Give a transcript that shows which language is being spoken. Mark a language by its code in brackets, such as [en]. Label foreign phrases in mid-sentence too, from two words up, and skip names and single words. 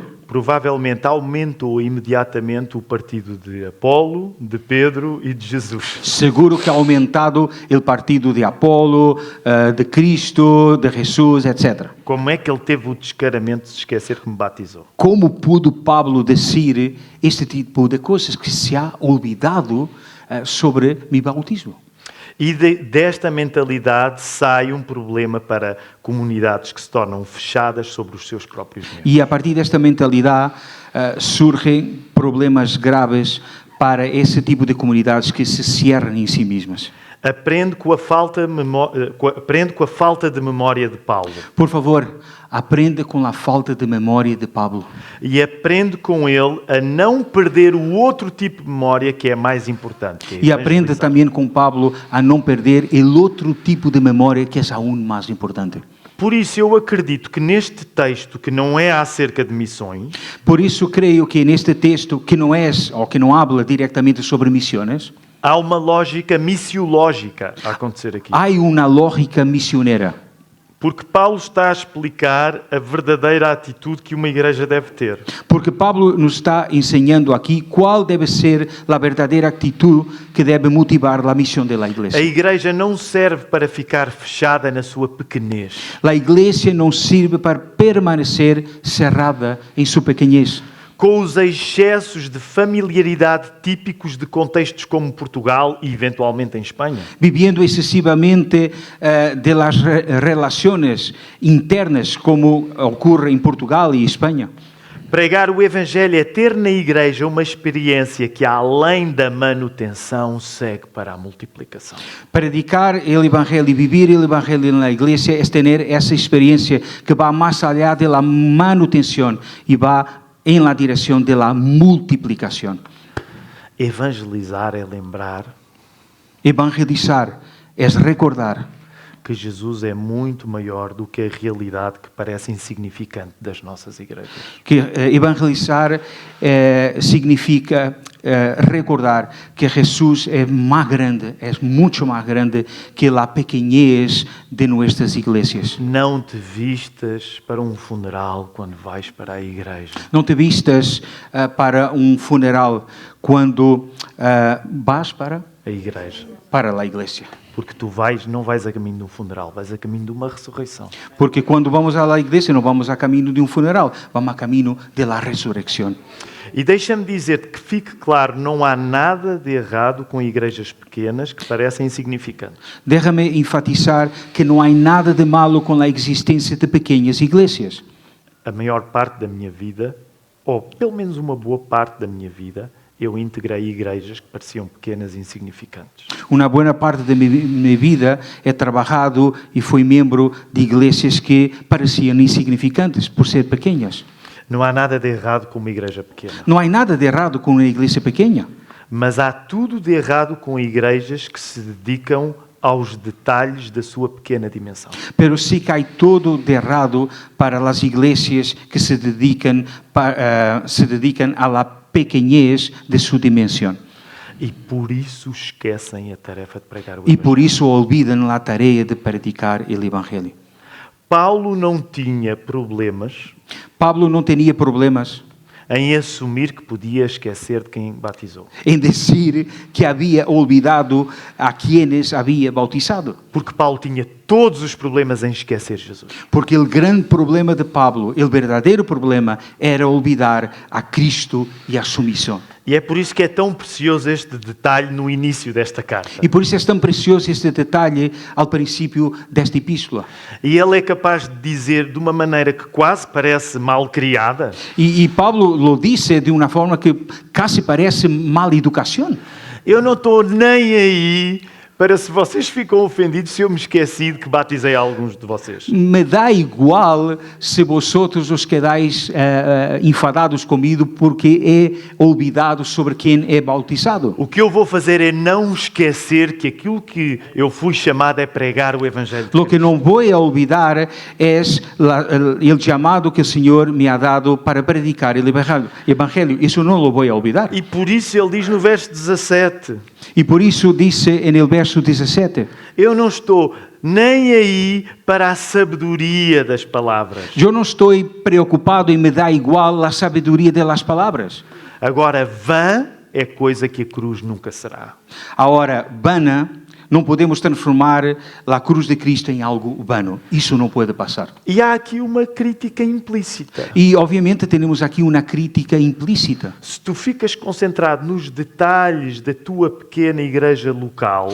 [pt] provavelmente aumentou imediatamente o partido de Apolo, de Pedro e de Jesus. [es] Seguro que ha aumentado el partido de Apolo, de Cristo, de Jesús, etc. [pt] Como é que ele teve o descaramento de se esquecer que me batizou? [es] ¿Cómo pudo Pablo decir este tipo de cosas que se ha olvidado sobre mi bautismo? [pt] E desta mentalidade sai um problema para comunidades que se tornam fechadas sobre os seus próprios membros. [es] Y a partir de esta mentalidad surgen problemas graves para ese tipo de comunidades que se cierran en sí mismas. [pt] Aprende com a falta de memória de Paulo. [es] Por favor, aprende con la falta de memoria de Pablo. [pt] E aprende com ele a não perder o outro tipo de memória que é mais importante. Que é [es] Y aprende [pt] evangelizar. [es] también con Pablo a no perder el otro tipo de memoria que es aún más importante. [pt] Por isso eu acredito que neste texto, que não é acerca de missões, [es] Por eso creo que en este texto, que no es o que no habla directamente sobre misiones, [pt] há uma lógica missiológica a acontecer aqui. [es] hay una lógica misionera. [pt] Porque Paulo está a explicar a verdadeira atitude que uma igreja deve ter. [es] Porque Pablo nos está enseñando aquí cuál debe ser la verdadera actitud que debe motivar la misión de la [pt] A [es] iglesia. [pt] igreja não serve para ficar fechada na sua pequenez. [es] La iglesia no sirve para permanecer cerrada en su pequeñez, [pt] Com os excessos de familiaridade típicos de contextos como Portugal e eventualmente em Espanha. [es] viviendo excesivamente de las relaciones internas como ocurre en Portugal y España. [pt] Pregar o Evangelho é ter na igreja uma experiência que, além da manutenção, segue para a multiplicação. [es] Predicar el Evangelio y vivir el Evangelio en la iglesia es tener esa experiencia que va más allá de la manutención y va en la dirección de la multiplicación. [pt] Evangelizar é lembrar [es] Evangelizar es recordar [pt] que Jesus é muito maior do que a realidade que parece insignificante das nossas igrejas. [es] que evangelizar significa recordar que Jesús es más grande, es mucho más grande que la pequeñez de nuestras iglesias. [pt] Não te vistas para um funeral quando vais para a igreja. [es] No te vistas para un funeral cuando vas [pt] A igreja. [es] para la iglesia. [pt] Porque tu não vais a caminho de um funeral, vais a caminho de uma ressurreição. [es] Porque cuando vamos a la iglesia no vamos a camino de un funeral, vamos a camino de la resurrección. [pt] E deixa-me dizer-te que fique claro, não há nada de errado com igrejas pequenas que parecem insignificantes. [es] Déjame enfatizar que no hay nada de malo con la existencia de pequeñas iglesias. [pt] A maior parte da minha vida, ou pelo menos uma boa parte da minha vida, eu integrei igrejas que pareciam pequenas e insignificantes. [es] Una buena parte de mi vida he trabajado y fui miembro de iglesias que parecían insignificantes por ser pequeñas. [pt] Não há nada de errado com uma igreja pequena. [es] No hay nada de errado con una iglesia pequeña, [pt] Mas há tudo de errado com igrejas que se dedicam aos detalhes da sua pequena dimensão. [es] pero sí que hay todo de errado para las iglesias que se dedican a la pequeñez de su dimensión. [pt] E por isso esquecem a tarefa de pregar o [es] Y [pt] Evangelho. [es] por eso olvidan la tarea de predicar el Evangelio. [pt] Paulo não tinha problemas [es] Pablo no tenía problemas [pt] em assumir que podia esquecer de quem batizou. [es] en decir que había olvidado a quienes había bautizado. [pt] Porque Paulo tinha todos os problemas em esquecer Jesus. [es] Porque el gran problema de Pablo, el verdadero problema, era olvidar a Cristo y a su misión. [pt] E é por isso que é tão precioso este detalhe no início desta carta. [es] Y por eso es tan precioso este detalle al principio de esta epístola. [pt] E ele é capaz de dizer de uma maneira que quase parece mal criada: [es] Y Pablo lo dice de una forma que casi parece mala educación. [pt] eu não estou nem aí para se vocês ficam ofendidos se eu me esqueci de que batizei alguns de vocês. [es] Me da igual si vosotros os quedáis enfadados conmigo porque he olvidado sobre [pt] quem é [es] bautizado. [pt] O que eu vou fazer é não esquecer que aquilo que eu fui chamado é pregar o Evangelho de [es] Lo que [pt] Cristo. [es] no voy a olvidar es el llamado que el Señor me ha dado para predicar el Evangelio. Eso no lo voy a olvidar. [pt] E por isso ele diz no verso 17: [es] Y por eso dice en el verso 17, [pt] eu não estou nem aí para a sabedoria das palavras. [es] yo no estoy preocupado y me da igual la sabiduría de las palabras. [pt] Agora, vã é coisa que a cruz nunca será. [es] Ahora, vana, no podemos transformar la cruz de Cristo en algo vano. Eso no puede pasar. [pt] E há aqui uma crítica implícita. [es] Y obviamente tenemos aquí una crítica implícita. [pt] Se tu ficas concentrado nos detalhes da tua pequena igreja local,